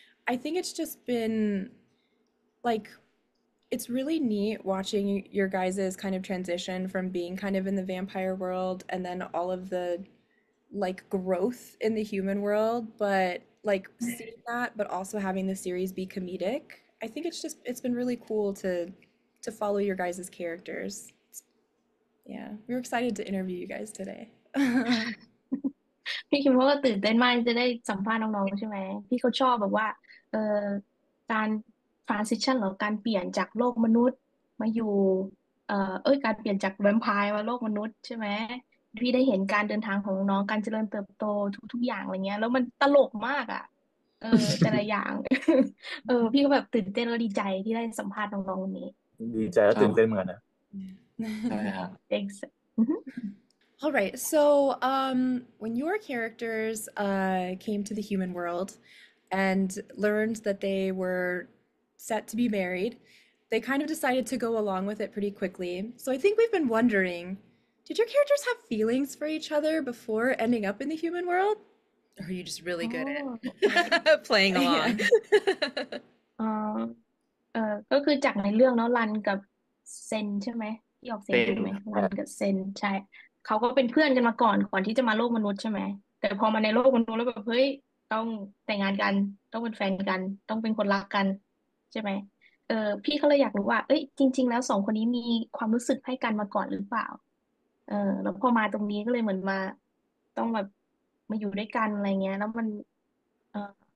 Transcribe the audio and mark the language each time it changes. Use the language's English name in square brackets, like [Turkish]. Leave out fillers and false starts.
[English] I think it's just been like it's really neat watching your guys' kind of transition from being kind of in the vampire world and then all of the like growth in the human world, but like seeing that, but also having the series be comedic. I think it's been really cool to follow your guys' characters. Yeah, we're excited to interview you guys today. [Thai] พี่คิมเขาก็ตื่นเต้นมากจะได้สัมภาษณ์น้องๆใช่ไหมพี่เขาชอบแบบว่าเอ่อการ transition หรือการเปลี่ยนจากโลกมนุษย์มาอยู่การเปลี่ยนจากแวมไพร์มาโลกมนุษย์ใช่ไหมพี่ได้เห็นการเดินทางของน้องๆการเจริญเติบโตทุกๆอย่างอะไรเงี้ยแล้วมันตลกมากอ่ะแต่ละอย่าง พี่ก็แบบตื่นเต้นแล้วดีใจที่ได้สัมภาษณ์น้องๆวันนี้ ดีใจและตื่นเต้นเหมือนกันนะ ใช่ครับ [English] Thanks. All right, so when your characters came to the human world and learned that they were set to be married, they kind of decided to go along with it pretty quickly. So I think we've been wondering, did your characters have feelings for each other before ending up in the human world? Or are you just really good Oh. at playing along? [Thai] เอ่อก็คือจากในเรื่องเนาะรันกับเซนใช่ไหมที่ออกเสียงถูกไหมรันกับเซนใช่เขาก็เป็นเพื่อนกันมาก่อนที่จะมาโลกมนุษย์ใช่ไหมแต่พอมาในโลกมนุษย์แล้วแบบเฮ้ยต้องแต่งงานกันต้องเป็นแฟนกันต้องเป็นคนรักกันใช่ไหมพี่เขาเลยอยากรู้ว่าเอ้ยจริงๆแล้วสองคนนี้มีความรู้สึกให้กันมาก่อนหรือเปล่าแล้วพอมาตรงนี้ก็เลยเหมือนมาต้องแบบมาอยู่ด้วยกันอะไรเงี้ยแล้วเออ